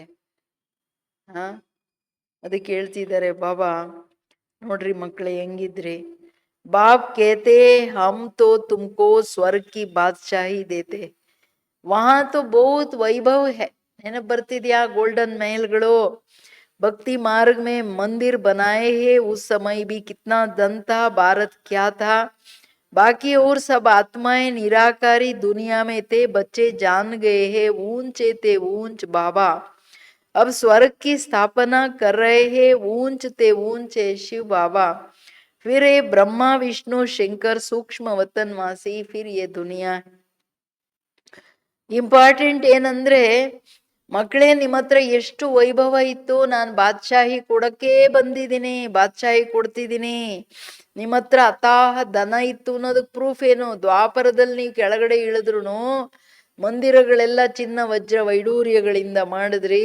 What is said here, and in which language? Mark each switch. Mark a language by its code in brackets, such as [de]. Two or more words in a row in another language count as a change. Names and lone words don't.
[kn] ಹಾ, ಅದಕ್ಕೆ ಹೇಳ್ತಿದ್ದಾರೆ ಬಾಬಾ, ನೋಡ್ರಿ ಮಕ್ಕಳೇ ಹೆಂಗಿದ್ರಿ. [hi] बाप कहते हम तो तुमको स्वर्ग की बादशाही देते, वहाँ तो बहुत वैभव है. [kn] ನೆನಪು ಬರ್ತಿದ್ಯಾ? ಗೋಲ್ಡನ್ ಮಹಲ್ಗಳು, [hi] भक्ति मार्ग में मंदिर बनाए हैं, उस समय भी कितना धन था, भारत क्या था, बाकी और सब आत्माएं निराकारी दुनिया में थे, बच्चे जान गए हैं ऊंचे थे ऊंच बाबा, अब स्वर्ग की स्थापना कर रहे हैं ऊंच थे ऊंचे शिव बाबा, फिर ये ब्रह्मा विष्णु शंकर सूक्ष्म वतनवासी, फिर ये दुनिया. [kn] ಇಂಪಾರ್ಟೆಂಟ್ ಏನಂದ್ರೆ, ಮಕ್ಕಳೇ ನಿಮ್ಮ ಹತ್ರ ಎಷ್ಟು ವೈಭವ ಇತ್ತು, ನಾನು ಬಾದ್ಶಾಹಿ ಕೊಡಕ್ಕೆ ಬಂದಿದ್ದೀನಿ, ಬಾದ್ಶಾಹಿ ಕೊಡ್ತಿದ್ದೀನಿ. ನಿಮ್ಮ ಹತ್ರ ಅತಾಹ ಧನ ಇತ್ತು ಅನ್ನೋದಕ್ಕೆ ಪ್ರೂಫ್ ಏನು? ದ್ವಾಪರದಲ್ಲಿ ನೀವು ಕೆಳಗಡೆ ಇಳಿದ್ರು ಮಂದಿರಗಳೆಲ್ಲ ಚಿನ್ನ ವಜ್ರ ವೈಡೂರ್ಯಗಳಿಂದ ಮಾಡಿದ್ರಿ.